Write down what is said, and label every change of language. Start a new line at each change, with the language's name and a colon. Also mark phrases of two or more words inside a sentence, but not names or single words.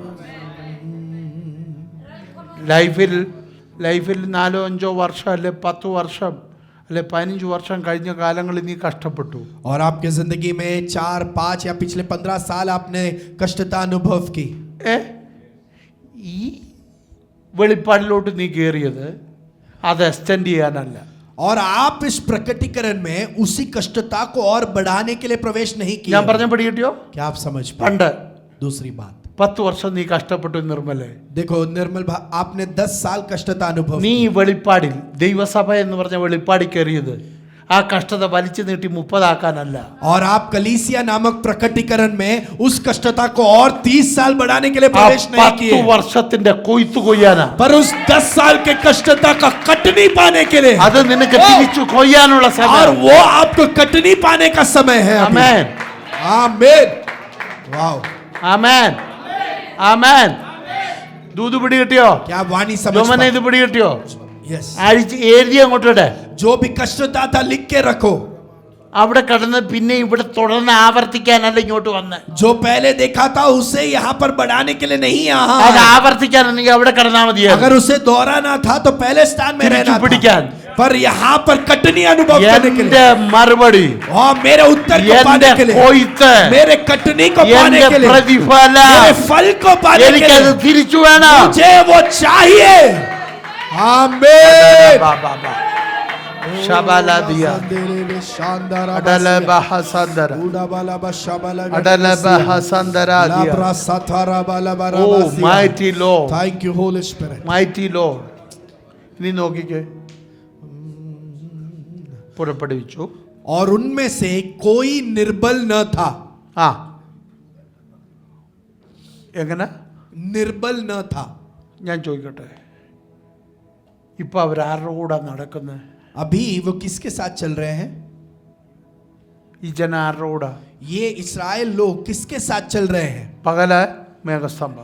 Malayalam: ലൈഫിൽ 4-5 വർഷം അല്ലെ 10 വർഷം അല്ലെ 15 വർഷം കഴിഞ്ഞ കാലങ്ങളിൽ നീ കഷ്ടപ്പെട്ടു.
Hindi: और आपके जिंदगी में 4, 5 या पिछले 15 साल आपने कष्टता अनुभव की.
Malayalam: ഈ വെളിപ്പാടിലോട്ട് നീ കയറിയത് അത് എക്സ്റ്റെൻഡ് ചെയ്യാനല്ല.
Hindi: और आप इस प्रकटीकरण में उसी कष्टता को और बढ़ाने के लिए प्रवेश नहीं किया.
Malayalam: ഞാൻ പറഞ്ഞ പടി കിട്ടിയോ?
Hindi: क्या आप समझ पाए?
Malayalam: പണ്ട്
Hindi: दूसरी बात,
Malayalam: 10 വർഷം നീ കഷ്ടപ്പെട്ടു നിർമ്മലേ.
Hindi: देखो निर्मल आपने 10 साल कष्टता अनुभव
Malayalam: നീ വെളിപ്പാടിൽ ദൈവസഭ എന്ന് പറഞ്ഞ വെളിപ്പാടി കയറിയത് ആ കഷ്ടത വലിച്ചു നീട്ടി 30 ആക്കാനല്ല.
Hindi: और आप कलीसिया नामक प्रकटीकरण में उस कष्टता को और 30 साल बढ़ाने के लिए प्रवेश नहीं 10 किए,
Malayalam: വർഷത്തിന്റെ കൊയ്ത്ത് കൊയ്യാനാ.
Hindi: पर उस 10 साल के कष्टता का कटनी पाने के लिए.
Malayalam: അത് നിനക്ക് തിരിച്ചു കൊയ്യാനുള്ള
Hindi: और
Malayalam: സമയം.
Hindi: वो आपको कटनी पाने का समय है.
Malayalam: ആമേൻ.
Hindi: आमीन. वाओ.
Malayalam: ആമേൻ. ആമേൻ. ദൂത് പിടി കിട്ടിയോ?
Hindi: क्या वाणी समझ
Malayalam: ജോമനെ ഇത് പിടി കിട്ടിയോ?
English: यस
Malayalam: എഴുതി അങ്ങോട്ടിടെ.
Hindi: जो भी कष्टता था लिख के रखो.
Malayalam: അവിടെ കടന്ന് പിന്നെ ഇവിടെ തുടർന്ന് ആവർത്തിക്കാനല്ല ഇങ്ങോട്ട് വന്ന്.
Hindi: जो पहले देखा था उसे यहाँ पर बढ़ाने के लिए नहीं यहाँ
Malayalam: അത് ആവർത്തിക്കാനെങ്കിൽ അവിടെ കടന്നാ മതിയായിരുന്നു.
Hindi: अगर उसे दोहराना था तो पहले स्थान में रहना
Malayalam: പിടിക്കാൻ.
Hindi: था. पर यहाँ पर कटनी अनुभव करने के लिए.
Malayalam: എന്റെ മറുപടി,
Hindi: और मेरे उत्तर को पाने के लिए,
Malayalam: കൊയ്ത്ത്,
Hindi: मेरे कटनी को पाने
Malayalam: എന്റെ
Hindi: के लिए,
Malayalam: പ്രതിഫലം,
Hindi: मेरे फल को पाने के
Malayalam: എനിക്കത്
Hindi: लिए
Malayalam: തിരിച്ചു വേണം.
Hindi: मुझे वो चाहिए. आमीन. ശബല ദിയ അടല ബഹസന്ദര അടല ബഹസന്ദര ദിയ.
English: O mighty Lord, Thank you Holy Spirit. Mighty Lord.
Malayalam: ഇനി നോക്കിക്കേ, പുറപ്പെടുവിച്ചു.
Hindi: और उनमें से कोई निर्बल न था.
Malayalam: ആ എങ്ങനെ?
Hindi: निर्बल न था.
Malayalam: ഞാൻ ചോദിക്കട്ടെ, ഇപ്പൊ അവരാരുടെ കൂടെ നടക്കുന്നത്?
Hindi: अभी वो किसके साथ चल रहे हैं?
Malayalam: ഈ ജന ആരുടെ കൂടെ?
Hindi: ये इस्राएल लोग किसके साथ चल रहे हैं?
Malayalam: പകല് മേഘസ്തംഭം,